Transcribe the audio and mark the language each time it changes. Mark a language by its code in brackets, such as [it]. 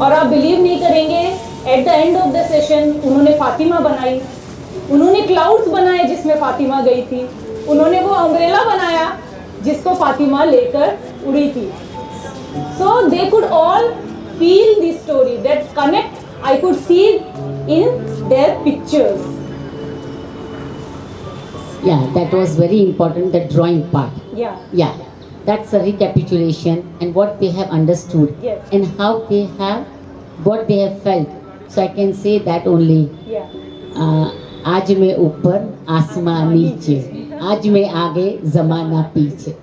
[hi] और आप बिलीव नहीं करेंगे, [en] at the end of the session [hi] उन्होंने फातिमा बनाई, उन्होंने क्लाउड्स बनाए जिसमें फातिमा गई थी, उन्होंने वो अम्ब्रेला बनाया जिसको फातिमा लेकर उड़ी थी। [en] So they could all feel the story, that connect I could see in their pictures. Yeah, that was very important, the drawing part. Yeah. Yeah, that's a recapitulation and what they have understood. Yes. And how they have, what they have felt. So I can say that only. Yeah. [hi] आज मैं ऊपर आसमान नीचे, आज मैं आगे जमाना पीछे.